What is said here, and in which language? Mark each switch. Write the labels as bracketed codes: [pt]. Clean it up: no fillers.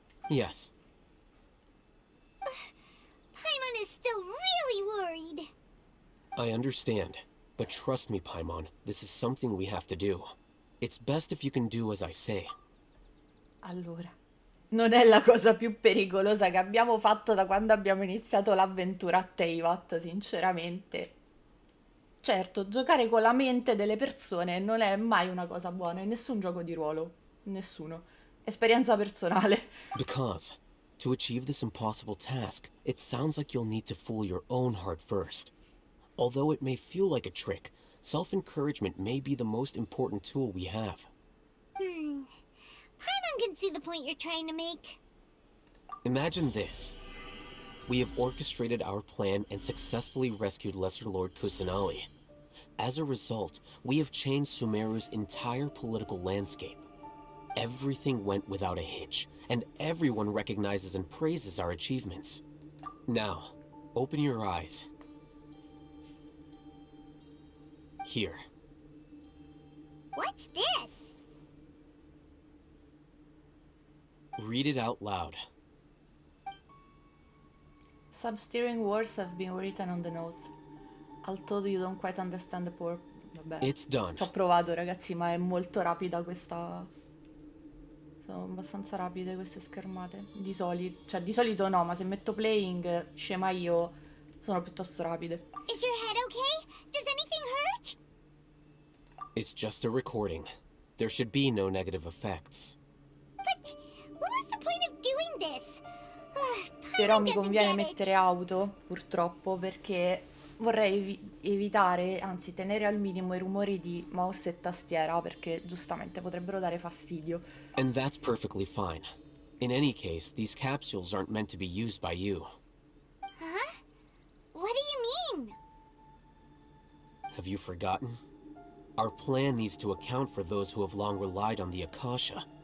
[en] Yes. Paimon is still really worried. I understand, but trust me, Paimon, this is something we have to do. It's best if you can do as I say. [it] Allora, non è la cosa più pericolosa che abbiamo fatto da quando abbiamo iniziato l'avventura a Teyvat, sinceramente. Certo, giocare con la mente delle persone non è mai una cosa buona in nessun gioco di ruolo. Nessuno. Esperienza personale. [en] Because, to achieve this impossible task, it sounds like you'll need to fool your own heart first. Although it may feel like a trick, self-encouragement may be the most important tool we have. Paimon can see the point you're trying to make. Imagine this. We have orchestrated our plan and successfully rescued Lesser Lord Kusanali. As a result, we have changed Sumeru's entire political landscape. Everything went without a hitch, and everyone recognizes and praises our achievements. Now, open your eyes. Here. What's this? Read it out loud. Substeering words have been written on the note. Although you don't quite understand the purpose. [it] Vabbè. [en] It's done. [it] Ci ho provato, ragazzi, ma è molto rapida questa... Sono abbastanza rapide queste schermate. Di solito no, ma se metto [en] playing, [it] scema io, sono piuttosto rapide. [en] Is your head okay? Does anything hurt? It's just a recording. There should be no negative effects. But what was the point of doing this? [it] Però [en] Paimon [it] mi [en] doesn't [it] conviene [en] get it. [it] mettere auto, purtroppo, perché vorrei evitare, anzi tenere al minimo i rumori di mouse e tastiera, perché giustamente potrebbero dare fastidio. [en] And that's perfectly fine. In any case, these capsules aren't meant to be used by you. Huh? What do you mean? Have you forgotten? Our plan needs to account for those who have long relied on the AKASHA.